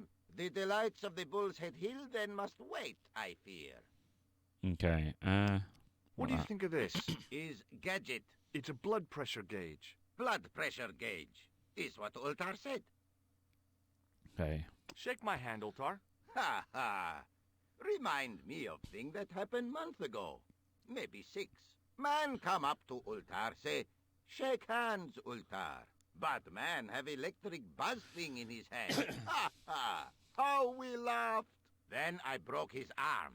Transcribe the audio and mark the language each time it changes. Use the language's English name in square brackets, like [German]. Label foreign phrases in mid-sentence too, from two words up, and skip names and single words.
[English] The delights of the Bull's Head Hill then must wait, I fear. Okay. What do you think of this? Is gadget. It's a blood pressure gauge. Blood pressure gauge is what Ultar said. Okay. Shake my hand, Ultar. Ha ha. Remind me of thing that happened month ago. Maybe 6. Man come up to Ultar, say, shake hands, Ultar. But man have electric buzz thing in his hand. Ha ha. How we laughed. Then I broke his arms.